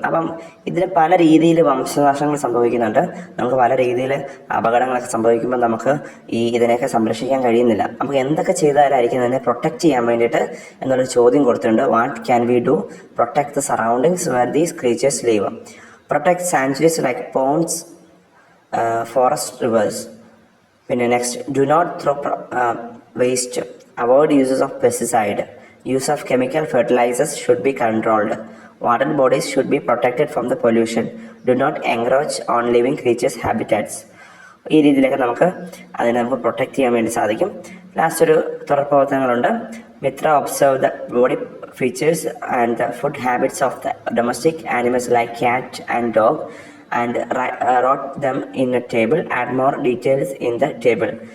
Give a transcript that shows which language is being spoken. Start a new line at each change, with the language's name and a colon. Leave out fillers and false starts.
Malayalam: അപ്പം ഇതിന് പല രീതിയിൽ വംശനാശങ്ങൾ സംഭവിക്കുന്നുണ്ട്. നമുക്ക് പല രീതിയിൽ അപകടങ്ങളൊക്കെ സംഭവിക്കുമ്പോൾ നമുക്ക് ഇതിനെയൊക്കെ സംരക്ഷിക്കാൻ കഴിയുന്നില്ല. നമുക്ക് എന്തൊക്കെ ചെയ്താലായിരിക്കും ഇതിനെ പ്രൊട്ടക്റ്റ് ചെയ്യാൻ വേണ്ടിയിട്ട് എന്നുള്ളൊരു ചോദ്യം കൊടുത്തിട്ടുണ്ട്.
English: What can we do protect the surroundings where these creatures live? Protect sanctuaries like ponds, forest, rivers. പിന്നെ next, do not throw waste, avoid uses of pesticide, use of chemical fertilizers should be controlled, water bodies should be protected from the pollution, do not encroach on living creatures habitats.
Malayalam: ഈ രീതിയിലൊക്കെ അതിനെ നമുക്ക് protect ചെയ്യാൻ വേണ്ടി സാധിക്കും. Last ഒരു തുടർ പ്രവർത്തനങ്ങളുണ്ട്.
English: മിത്ര observe the body features and the food habits of the domestic animals like cat and dog and wrote them in a table, add more details in the table.